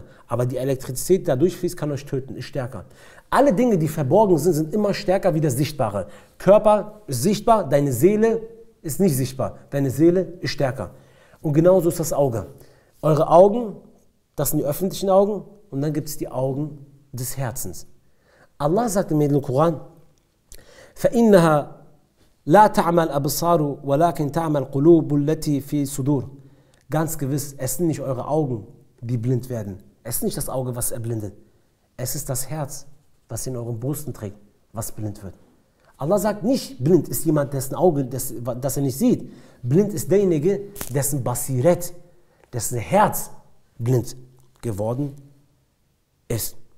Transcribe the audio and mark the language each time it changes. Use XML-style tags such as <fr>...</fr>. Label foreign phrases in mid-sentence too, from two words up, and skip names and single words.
<de>Aber die Elektrizität, die da durchfließt, kann euch töten, ist stärker. Alle Dinge, die verborgen sind, sind immer stärker wie das Sichtbare. Körper ist sichtbar, deine Seele ist nicht sichtbar. Deine Seele ist stärker. Und genauso ist das Auge. Eure Augen, das sind die öffentlichen Augen, und dann gibt es die Augen des Herzens. Allah sagt im Heiligen Koran,</de> <ar>فَإِنَّهَا لَا تَعْمَى الْأَبْصَارُ وَلَكِنْ تَعْمَى الْقُلُوبُ الَّتِي فِي صُدُورِ.</ar> <de>Ganz gewiss, es sind nicht eure Augen, die blind werden. Es ist nicht das Auge, was erblindet. Es ist das Herz, was in euren Brüsten trägt, was blind wird. Allah sagt nicht, blind ist jemand, dessen Auge, das er nicht sieht. Blind ist derjenige, dessen Basiret, dessen Herz blind geworden ist.</de>